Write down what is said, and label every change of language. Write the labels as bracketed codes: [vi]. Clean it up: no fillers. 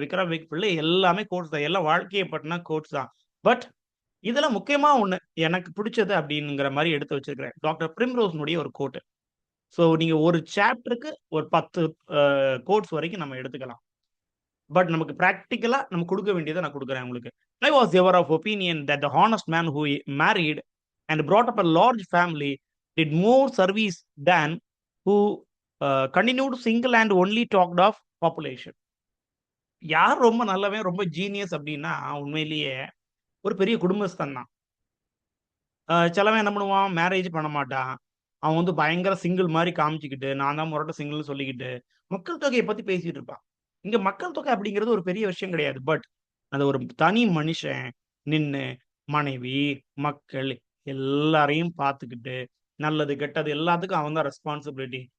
[ta] விக்ரம் வேக்ஃபீல்ட்ல எல்லாமே கோட்ஸ் தான். எல்லாம் வாழ்க்கைய பத்தின கோட்ஸ் தான். பட் இதுல முக்கியமா ஒண்ணு எனக்கு பிடிச்சது அப்படிங்கிற மாரி எடுத்து வச்சிருக்கிறேன். டாக்டர் பிரிம்ரோஸ்னுடைய ஒரு கோட். சோ நீங்க ஒரு சாப்டருக்கு ஒரு 10 அ கோட்ஸ் வரைக்கும் நம்ம எடுத்துக்கலாம். பட் நமக்கு பிராக்டிகலா நம்ம குடுக்க வேண்டியத நான் குடுக்குறேன் உங்களுக்கு. [en] I was ever of opinion that the honest man who married and brought up a large family did more service than who continued single and only talked of population. [ta] யார் ரொம்ப நல்லவன், ரொம்ப ஜீனியஸ் அப்டின்னா, உண்மையிலேயே ஒரு பெரிய குடும்பஸ்தன் தான். சிலவன் என்ன பண்ணுவான், மேரேஜ் பண்ண மாட்டான். அவன் வந்து பயங்கர சிங்கிள் மாரி காமிச்சுக்கிட்டு, நான் தான் மொரட்டு சிங்கிள்னு சொல்லிக்கிட்டு, மக்கள் தொகைய பத்தி பேசிட்டு இருப்பான். இங்க மக்கள் தொகை அப்படிங்கிறது ஒரு பெரிய விஷயம் கிடையாது. பட் அந்த ஒரு தனி மனுஷன் நின்னு, மனைவி, மக்கள் எல்லாரையும் பார்த்துக்கிட்டு, நல்லது, கெட்டது எல்லாத்துக்கும் அவன் தான் ரெஸ்பான்சிபிலிட்டி.